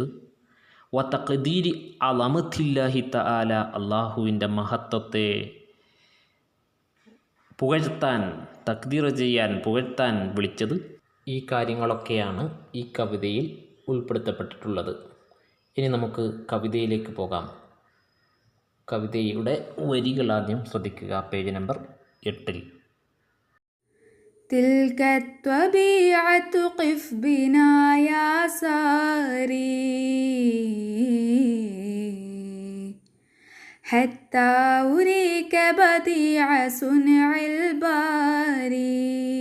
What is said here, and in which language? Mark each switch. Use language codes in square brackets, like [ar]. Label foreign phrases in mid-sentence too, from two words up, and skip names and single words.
[ar] و تقدير عظمة الله تعالى, [ml] അള്ളാഹുവിൻ്റെ മഹത്വത്തെ പുകഴ്ത്താൻ, തഖ്ദീർ ചെയ്യാൻ, പുകഴ്ത്താൻ വിളിച്ചത്. ഈ കാര്യങ്ങളൊക്കെയാണ് ഈ കവിതയിൽ ഉൾപ്പെടുത്തപ്പെട്ടിട്ടുള്ളത്. ഇനി നമുക്ക് കവിതയിലേക്ക് പോകാം. കവിതയുടെ വരികൾ ആദ്യം ശ്രദ്ധിക്കുക. പേജ് നമ്പർ 8. [ar] تلك الطبيعة قف بنا يا ساري حتى أريك بديع صنع الباري